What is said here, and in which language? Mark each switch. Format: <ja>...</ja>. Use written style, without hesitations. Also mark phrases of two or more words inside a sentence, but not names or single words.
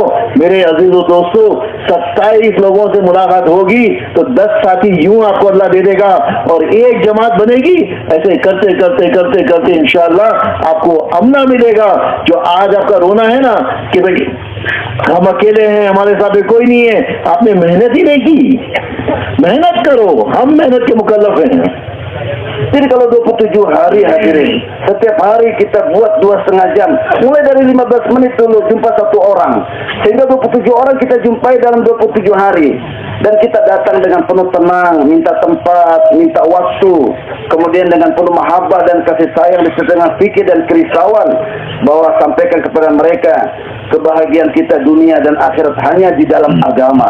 <hi>मेरे अजीजों दोस्तों, 27 लोगों से मुलाकात होगी तो 10 साथी यूं आपको अल्लाह दे देगा, और 1 जमात बनेगी. ऐसे करते करते करते करते</hi> <ar>إن شاء الله</ar> <hi>आपको अमना मिलेगा. जो आज आपका रोना है ना कि भाई हम अकेले हैं, हमारे साथ में कोई नहीं है, आपने मेहनत ही नहीं की. मेहनत करो, हम मेहनत के मुकल्लफ हैं.</hi> <id>Jadi kalau 27 hari hadirin, setiap hari kita buat 2,5 jam, mulai dari 15 menit dulu jumpa 1 orang, sehingga 27 orang kita jumpai dalam 27 hari. Dan kita datang dengan penuh tenang, minta tempat, minta waktu, kemudian dengan penuh mahabbah dan kasih sayang disertai dengan fikir dan kerisauan, bahwa sampaikan kepada mereka kebahagiaan kita dunia dan akhirat hanya di dalam agama.</id>